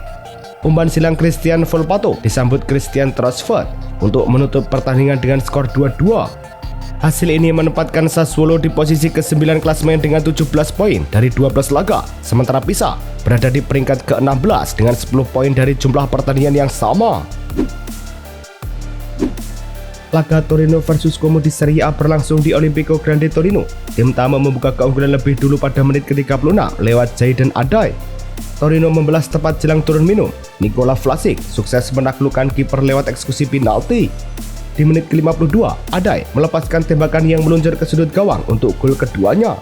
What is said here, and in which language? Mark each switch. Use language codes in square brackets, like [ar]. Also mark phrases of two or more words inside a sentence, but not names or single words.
[id] Umpan silang Christian Volpato disambut Christian Trossard untuk menutup pertandingan dengan skor 2-2. Hasil ini menempatkan Sassuolo di posisi ke-9 klasemen dengan 17 poin dari 12 laga, sementara Pisa berada di peringkat ke-16 dengan 10 poin dari jumlah pertandingan yang sama. Laga Torino versus Como di Serie A berlangsung di Olimpico Grande Torino. Tim tamu membuka keunggulan lebih dulu pada menit ke-36 lewat Jayden Adai. Torino membalas tepat jelang turun minum. Nikola Vlasic sukses menaklukkan kiper lewat eksekusi penalti. Di menit ke-52, Adai melepaskan tembakan yang meluncur ke sudut gawang untuk gol keduanya.